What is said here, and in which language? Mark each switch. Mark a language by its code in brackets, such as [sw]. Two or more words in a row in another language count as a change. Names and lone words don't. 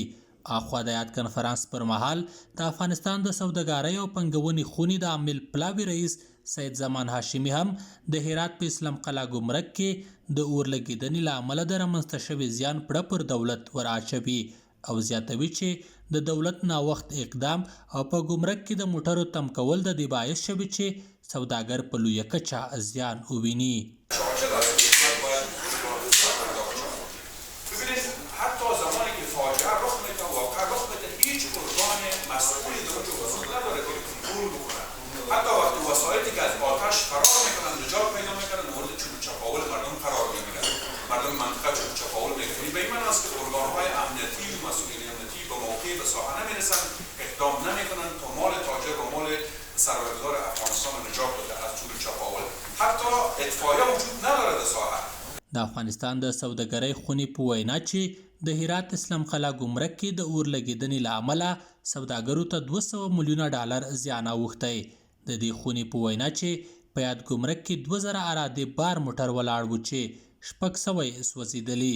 [ps] اخوا د یاد کنفرانس پر مهال د افغانستان د سوداګرۍ او پانګونې خونې د عامل پلاوي رئیس سید زمان هاشمي هم د هرات په اسلام قلعه ګمرک کې د اور لګېدنې له امله د رامنځته شوي زیان پړه پر دولت ور اچوي او زیاتوي چې د دولت ناوخت اقدام او په ګمرک کې د موټرو تم کول د دې باعث شوي چې سوداګر په لویه کچه زیان وویني. [fa] حتی وقتی وسایلی که از آتش فرار میکنن نجات پیدا میکنن مورد چوب چپاول مردم قرار میگیرن. مردم منطقه چوب چپاول میکنن. به این معنی است که ارگانهای امنیتی و مسئولین امنیتی به موقع به ساحه نمیرسن، اقدام نمیکنن تا مال تاجر و مال سرمایه‌گذار افغانستان رو نجات بده از چوب چپاول. حتی اطفائیه وجود نداره در ساحه. [ps] د افغانستان د سوداګرۍ خونې په وینا چې د هرات اسلام قلعه ګمرک کې د اور لګېدنې له امله سوداګرو ته 200 میلیونه ډالر زیان اوښتی. د دې خونې په وینا چې په یاد ګمرک کې 2000 اراده بار موټر ولاړ و چې 600 سوځېدلي.